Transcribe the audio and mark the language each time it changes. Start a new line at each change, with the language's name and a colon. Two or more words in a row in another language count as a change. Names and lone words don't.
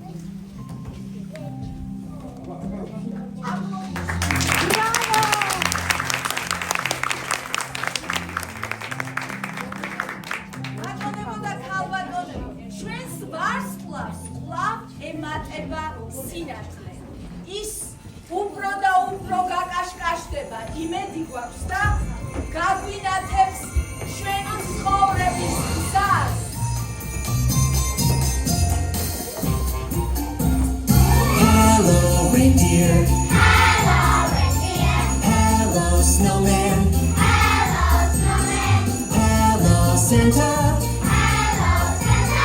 Georgian: ბატონებო და ქალბატონებო, ჩვენს ვარსკვლავს კვლავ ემატება სინათლე. ის უფრო და უფრო გაკაშკაშდება, იმედი გვაქვს და გაგვინათებს ჩვენი ცხოვრების გზას.
English: Hello, reindeer. Hello, reindeer. Hello, snowman. Hello, snowman. Hello, Santa. Hello, Santa.